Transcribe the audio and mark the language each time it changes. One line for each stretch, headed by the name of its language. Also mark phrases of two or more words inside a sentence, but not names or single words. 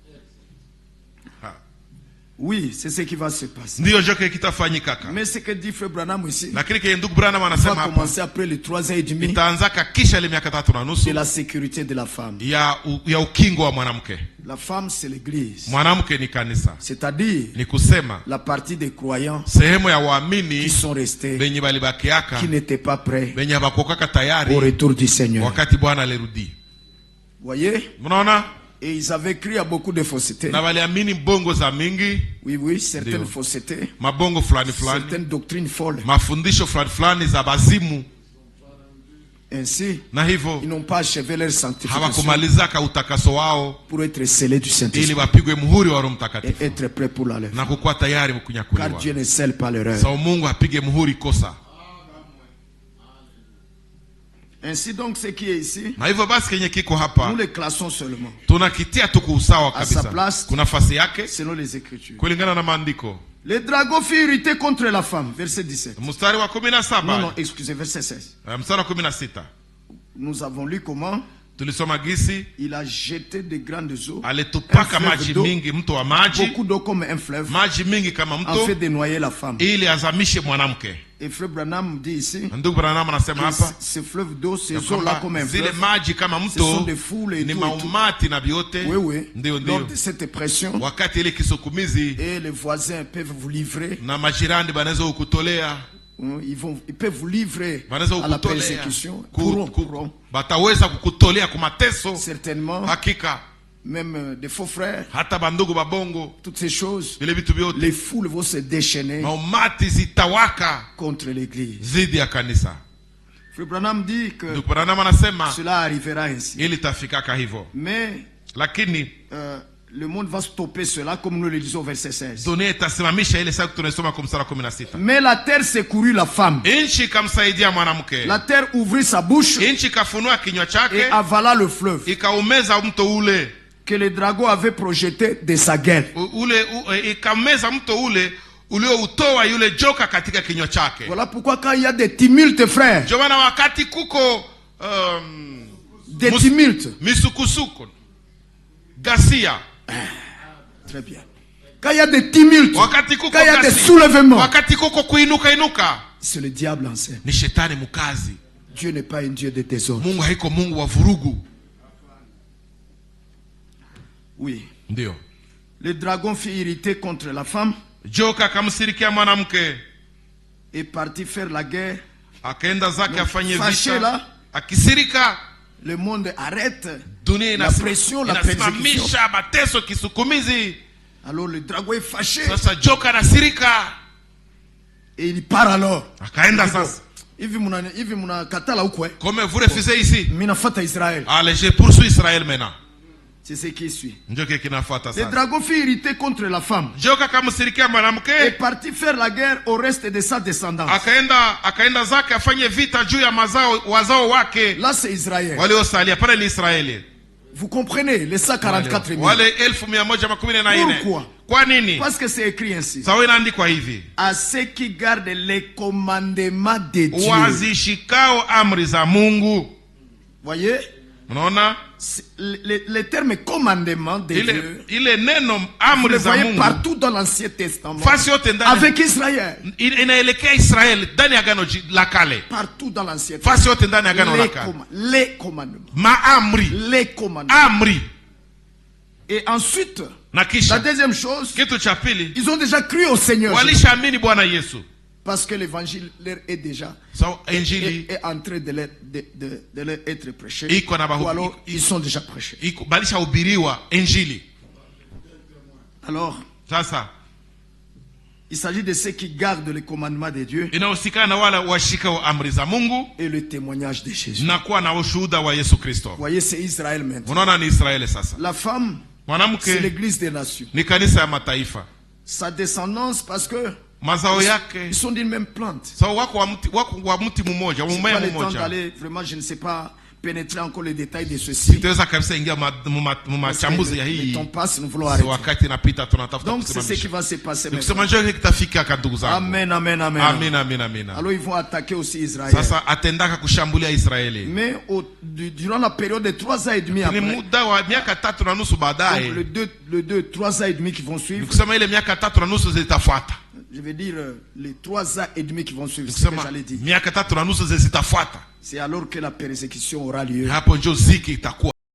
French: Oui, c'est ce qui va se passer.
Swahili: Ndiyo joke kitafanyikaka.
French: Mais ce que dit frère Branham ici,
Swahili: Lakini kile ndugu Branham
French: va
Swahili: anasema hapa
French: commencer après les 3 ans et demi
Swahili: itaanzaka kisha ile miaka 3 na nusu
French: de la sécurité de la femme.
Swahili: ya ukingo wa mwanamke.
French: La femme, c'est l'église.
Swahili: Mwanamke ni kanisa,
French: C'est-à-dire
Swahili: ni kusema
French: la partie des croyants
Swahili: sehemu ya
French: qui
Swahili: waamini
French: sont restés,
Swahili: benye balibakiaka
French: qui n'étaient pas prêts
Swahili: benye bakokaka
French: au
Swahili: tayari
French: retour du Seigneur.
Swahili: wakati Bwana alirudi.
French: Vous voyez?
Swahili: Mnaona?
French: Et ils avaient cru à beaucoup de faussetés.
Swahili: Na waliamini bongo za mingi,
French: Oui, oui, certaines
Swahili: Ndio.
French: faussetés,
Swahili: mabongo fulani fulani,
French: certaines doctrines folles.
Swahili: mafundisho fulani fulani za bazimu,
French: Ainsi,
Swahili: na hivyo
French: ils n'ont pas achevé leur sanctification
Swahili: hawakumalizaka utakaso wao
French: pour être scellés du
Swahili: ili
French: Saint-Esprit
Swahili: wapigwe muhuri wa Roho
French: et
Swahili: Mtakatifu
French: être prêts pour l'enlèvement.
Swahili: na kukuwa tayari
French: Car
Swahili: kunyakuliwa.
French: Dieu ne scelle pas l'erreur.
Swahili: Sawa Mungu apige muhuri kosa.
French: Ainsi donc, ce qui est ici,
Swahili: Na hivyo basi kenye kiko hapa
French: nous le classons seulement
Swahili: tunakitia tu kuusawa
French: à sa
Swahili: kabisa,
French: place
Swahili: kuna nafasi yake
French: selon les Écritures.
Swahili: kulingana na maandiko.
French: Le dragon fut irrité contre la femme, verset 17.
Swahili: Mstari wa 17,
French: Non, non, excusez, verset 16.
Swahili: mstari wa 16
French: Nous avons lu comment
Swahili: tulisoma gisi
French: il a jeté de grandes eaux,
Swahili: alitupaka
French: Un fleuve
Swahili: maji
French: d'eau.
Swahili: mingi, mto wa maji,
French: beaucoup d'eau comme un fleuve,
Swahili: maji mingi kama
French: en
Swahili: mto,
French: fait de noyer la femme.
Swahili: ili azamishe mwanamke.
French: Et frère Branham dit ici
Swahili: Ndugu Branham anasema
French: que
Swahili: hapa
French: ce fleuve d'eau, ces
Swahili: ya
French: eaux-là
Swahili: kwamba
French: comme un
Swahili: zile
French: fleuve,
Swahili: maji kama
French: ce sont
Swahili: mto
French: des foules et
Swahili: ni
French: tout, et tout.
Swahili: maumati na vyote.
French: Oui, oui.
Swahili: Ndio,
French: Lors
Swahili: ndio.
French: de cette pression,
Swahili: Wakati ile kisukumizi
French: et les voisins peuvent vous livrer,
Swahili: na majirani banaweza kukutolea,
French: ils peuvent vous livrer
Swahili: banaweza
French: à la
Swahili: kukutolea,
French: persécution. Pourront
Swahili: bataweza kukutolea kwa mateso.
French: certainement,
Swahili: Hakika
French: même des faux frères,
Swahili: hata bandugu babongo,
French: toutes ces choses,
Swahili: vile vitu vyote,
French: les foules vont se déchaîner
Swahili: maumati zitawaka
French: contre l'église.
Swahili: zidi ya kanisa.
French: Frère Branham dit que
Swahili: Ndugu Branham anasema
French: cela arrivera ainsi.
Swahili: ili tafikaka hivyo,
French: Mais
Swahili: lakini
French: le monde va stopper cela comme nous le disons au verset 16.
Swahili: dunia itasimamisha ile saa tunasoma kwa mstari wa 16.
French: Mais la terre secourut la femme.
Swahili: Inchi kamsaidia mwanamke,
French: La terre ouvrit sa bouche
Swahili: inchi kafunua kinywa
French: et
Swahili: chake
French: avala le fleuve
Swahili: ikaumeza mto ule
French: que le dragon avait projeté de sa gueule.
Swahili: ikameza mto ule ulioutoa yule joka katika kinywa chake.
French: Voilà pourquoi quand il y a des tumultes, frères,
Swahili: Ndio maana wakati kuko
French: des tumultes,
Swahili: misukusuko, ghasia,
French: très bien. Quand il y a des tumultes,
Swahili: wakati kuko
French: quand il y a des
Swahili: ghasia,
French: soulèvements,
Swahili: wakati kuko kuinuka inuka,
French: c'est le diable en scène.
Swahili: ni shetani mkazi.
French: Dieu n'est pas un Dieu de désordre.
Swahili: Mungu haiko Mungu wa vurugu.
French: Oui.
Swahili: Ndio
French: Le dragon fut irrité contre la femme
Swahili: joka akamsirikia mwanamke,
French: et partit faire la guerre.
Swahili: akaenda zake afanye
French: Fâché là,
Swahili: vita, akisirika.
French: le monde arrête
Swahili: Dunia
French: la pression, la persécution.
Swahili: inasimamisha mateso, kisukumizi.
French: Alors le dragon est fâché
Swahili: Sasa joka anasirika,
French: et il part alors.
Swahili: akaenda sasa. Hivi mnakatala huko
French: Comme vous refusez ici,
Swahili: mimi nafuata Israeli.
French: allez, je poursuis Israël maintenant. C'est ce qui suit.
Swahili: Ndio kile kinafuata
French: Le
Swahili: sasa.
French: dragon fut irrité contre la femme
Swahili: Joka kamsirikia
French: et
Swahili: mwanamke,
French: partit faire la guerre au reste de sa descendance.
Swahili: akaenda zake afanye vita juu ya wazao wake
French: Là, c'est Israël.
Swahili: waliosalia pale. Ni Israeli
French: Vous comprenez les 144 000.
Swahili: wale 1114.
French: Pourquoi?
Swahili: Kwa nini?
French: Parce que c'est écrit ainsi.
Swahili: Sawa, inaandikwa hivi:
French: À ceux qui gardent les commandements de Dieu.
Swahili: wazishikao amri za Mungu.
French: Voyez?
Swahili: Unaona
French: Les termes commandement de Dieu,
Swahili: ile neno
French: vous
Swahili: amri
French: le
Swahili: za
French: voyez
Swahili: Mungu
French: partout dans l'Ancien Testament.
Swahili: fasi yote ndani
French: Avec Israël.
Swahili: inaelekea Israeli ndani ya agano la kale.
French: Partout dans l'Ancien Testament.
Swahili: Fasi yote ndani ya agano la kale.
French: Les commandements.
Swahili: Maamri,
French: Les commandements.
Swahili: amri.
French: Et ensuite,
Swahili: Na
French: la
Swahili: kisha
French: deuxième chose,
Swahili: kitu cha pili,
French: ils ont déjà cru au Seigneur.
Swahili: walishaamini Bwana Yesu.
French: Parce que l'évangile leur est déjà
Swahili: So injili
French: est en train de leur être prêché.
Swahili: Iko na
French: Ou alors, ils sont déjà prêchés.
Swahili: iko balishahubiriwa injili.
French: Alors,
Swahili: Sasa
French: il s'agit de ceux qui gardent les commandements de Dieu
Swahili: inahusikana na wala washikao amri za Mungu
French: et le témoignage de Jésus.
Swahili: na kuwa na ushuhuda wa Yesu Kristo.
French: Vous voyez, c'est Israël maintenant.
Swahili: Unaona ni Israeli sasa.
French: La femme, c'est
Swahili: Mwanamke
French: l'église des nations.
Swahili: ni kanisa ya mataifa.
French: Sa descendance, parce que
Swahili: Mazao
French: ils
Swahili: yake
French: sont d'une même plante.
Swahili: sawa, wako wa mti mmoja,
French: Je n'ai
Swahili: mmea
French: pas le temps
Swahili: mmoja.
French: d'aller, vraiment, je ne sais pas pénétrer encore les détails de ceci.
Swahili: Sitaweza kabisa ingia machambuzi ya
French: Le
Swahili: hii.
French: temps passe, nous voulons
Swahili: So
French: arrêter.
Swahili: wakati napita tunatafuta
French: Donc, c'est ce qui
Swahili: kusimamisha.
French: va se passer
Swahili: Nikusema
French: maintenant.
Swahili: njoo kitafika ka ndugu zangu.
French: Amen, amen, amen.
Swahili: Amina, amina, amina.
French: Alors, ils vont attaquer aussi Israël.
Swahili: Sasa atendaka kushambulia Israeli.
French: Mais durant la période de 3 ans et demi
Swahili: Ni
French: après,
Swahili: muda wa miaka 3.5
French: donc
Swahili: baadaye.
French: le 2, 3 ans et demi qui vont suivre,
Swahili: Nikusema ile miaka 3.5 zitafuata.
French: je veux dire les 3 ans et demi qui vont suivre, c'est ce que
Swahili: Nikusema
French: j'allais dire.
Swahili: miaka 3.5 zitafuata.
French: C'est alors que la persécution aura lieu.
Swahili: Hapo njoo ziki itakuwa.